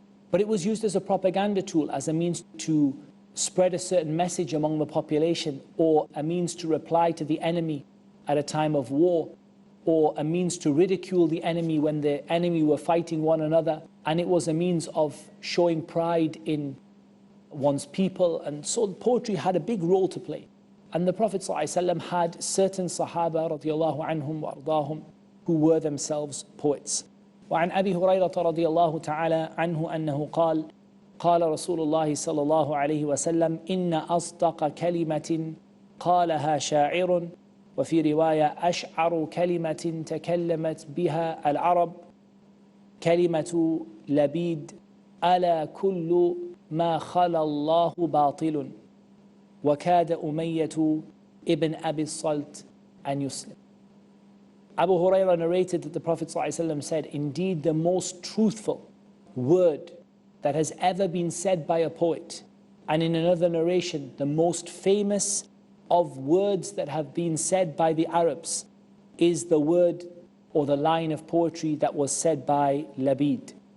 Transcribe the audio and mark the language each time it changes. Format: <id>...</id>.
<en>But it was used as a propaganda tool, as a means to spread a certain message among the population, or a means to reply to the enemy at a time of war, or a means to ridicule the enemy when the enemy were fighting one another. And it was a means of showing pride in one's people. And so poetry had a big role to play. And the Prophet ﷺ had certain Sahaba radiallahu anhum wa ardahum who were themselves poets.</en> <ar>وعن أبي هريرة رضي الله تعالى عنه أنه قال قال رسول الله صلى الله عليه وسلم إن أصدق كلمة قالها شاعر وفي رواية أشعر كلمة تكلمت بها العرب كلمة لبيد ألا كل ما خلا الله باطل وكاد أمية ابن أبي الصلت أن يسلم.</ar> <en>Abu Hurairah narrated that the Prophet ﷺ said, indeed the most truthful word that has ever been said by a poet. And in another narration, the most famous of words that have been said by the Arabs is the word or the line of poetry that was said by Labid.</en>